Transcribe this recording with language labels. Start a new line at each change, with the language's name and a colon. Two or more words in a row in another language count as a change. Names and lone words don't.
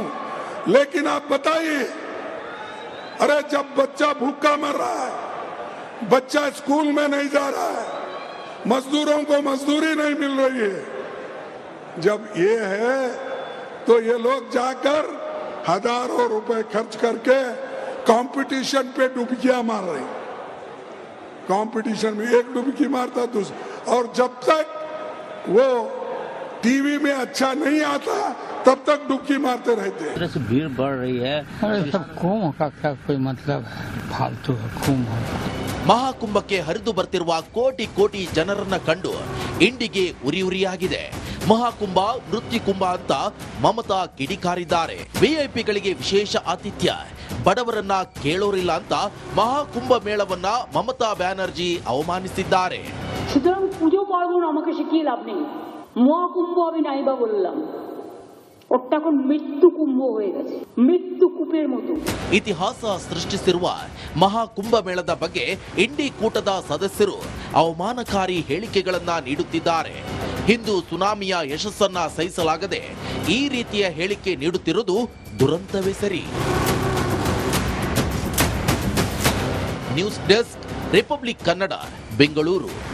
Hindi: लेकिन आप बताइए, अरे जब बच्चा भूखा मर रहा है, बच्चा स्कूल में नहीं जा रहा है, मजदूरों को मजदूरी नहीं मिल रही है, जब ये है तो ये लोग जाकर हजारों रुपए खर्च करके कंपटीशन पे डुबकियां मार रहे. कंपटीशन में एक डुबकी मारता दूसरा, और जब तक वो टीवी में अच्छा नहीं आता तब तक डुबकी मारते रहते हैं. से भीड़ बढ़ रही है. अरे सब कुंभ का क्या कोई मतलब है? फालतू है कुंभ.
Kannada: ಮಹಾಕುಂಭಕ್ಕೆ ಹರಿದು ಬರ್ತಿರುವ ಕೋಟಿ ಜನರನ್ನ ಕಂಡು ಇಂಡಿಗೆ ಉರಿಯಾಗಿದೆ. ಮಹಾಕುಂಭ ನೃತ್ಯ ಕುಂಭ ಅಂತ ಮಮತಾ ಕಿಡಿಕಾರಿದ್ದಾರೆ. ವಿಐಪಿಗಳಿಗೆ ವಿಶೇಷ ಆತಿಥ್ಯ, ಬಡವರನ್ನ ಕೇಳೋರಿಲ್ಲ ಅಂತ ಮಹಾಕುಂಭ ಮೇಳವನ್ನ ಮಮತಾ ಬ್ಯಾನರ್ಜಿ ಅವಮಾನಿಸಿದ್ದಾರೆ.
Bangla: সুতরাং পুজো পার্বণ আমাকে শিখিয়ে লাভ নেই. মহাকুম্ভ আমি নাইবা বললাম, ওটা এখন মৃত্যু কুম্ভ হয়ে গেছে, মৃত্যু কূপের মতো.
Kannada: ಇತಿಹಾಸ ಸೃಷ್ಟಿಸಿರುವ ಮಹಾಕುಂಭ ಮೇಳದ ಬಗ್ಗೆ ಇಂಡಿ ಕೂಟದ ಸದಸ್ಯರು ಅವಮಾನಕಾರಿ ಹೇಳಿಕೆಗಳನ್ನ ನೀಡುತ್ತಿದ್ದಾರೆ. ಹಿಂದೂ ಸುನಾಮಿಯ ಯಶಸ್ಸನ್ನ ಸಹಿಸಲಾಗದೆ ಈ ರೀತಿಯ ಹೇಳಿಕೆ ನೀಡುತ್ತಿರುವುದು ದುರಂತವೇ ಸರಿ.
English: news desk,
Kannada: ರಿಪಬ್ಲಿಕ್ ಕನ್ನಡ, ಬೆಂಗಳೂರು.